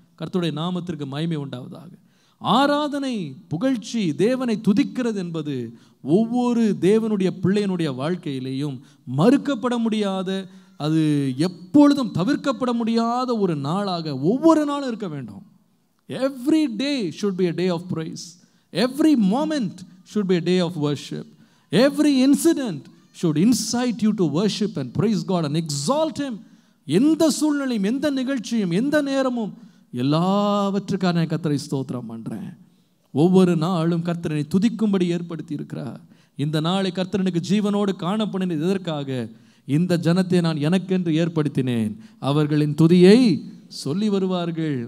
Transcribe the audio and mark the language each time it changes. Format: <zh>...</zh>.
<ta>கர்த்தருடைய நாமத்திற்கு மகிமை உண்டாவதாக. ஆராதனை, புகழ்ச்சி, தேவனை துதிக்கிறது என்பது ஒவ்வொரு தேவனுடைய பிள்ளையினுடைய வாழ்க்கையிலேயும் மறுக்கப்பட முடியாத, அது எப்பொழுதும் தவிர்க்கப்பட முடியாத ஒரு நாளாக ஒவ்வொரு நாளும் இருக்க வேண்டும்.</ta> <en>Every day should be a day of praise. Every moment should be a day of worship. Every incident should incite you to worship and praise God and exalt Him.</en> <ta>எந்த சூழ்நிலையும், எந்த நிகழ்ச்சியும், எந்த நேரமும் எல்லாவற்றுக்கான கர்த்தரை ஸ்தோத்திரம் பண்றேன். ஒவ்வொரு நாளும் கர்த்தரை துதிக்கும்படி ஏற்படுத்தி இருக்கிறார். இந்த நாளை கர்த்தரனுக்கு ஜீவனோடு காணப்படினது எதற்காக? இந்த ஜனத்தை நான் எனக்கென்று ஏற்படுத்தினேன், அவர்களின் துதியை சொல்லி வருவார்கள்.</ta>